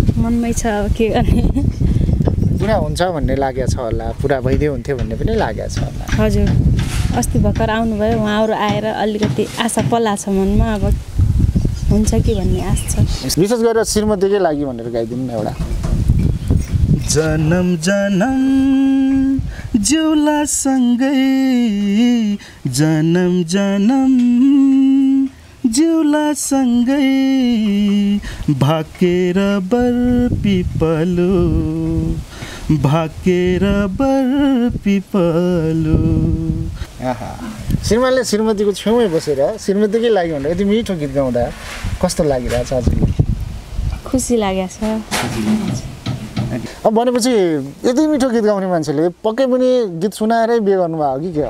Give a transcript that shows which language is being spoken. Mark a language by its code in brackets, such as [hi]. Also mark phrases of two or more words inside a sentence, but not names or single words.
[ne] मनमै छ अब के गर्ने पुरा हुन्छ भन्ने लागेको छ होला पुरा भइदियो हुन्थ्यो भन्ने पनि लागेको छ होला हजुर अस्ति भर्खर आउनुभयो उहाँहरू आएर अलिकति आशा पलाछ मनमा अब हुन्छ कि भन्ने आश छ विशेष गरेर श्रीमतीकै लागि भनेर गाइदिनु न एउटा जनम जनम जिउला सँगै जनम जनम जिउला सँगै भाकेर बर पिपलो भाकेर बर पिपलो श्रीमानले श्रीमतीको छेउमै बसेर श्रीमतीकै लागि भनेर यति मिठो गीत गाउँदा कस्तो लागिरहेछ हजुरले खुसी लागेको छ अब भनेपछि यति मिठो गीत गाउने मान्छेले पक्कै पनि गीत सुनाएरै बिहे गर्नुभयो कि के हो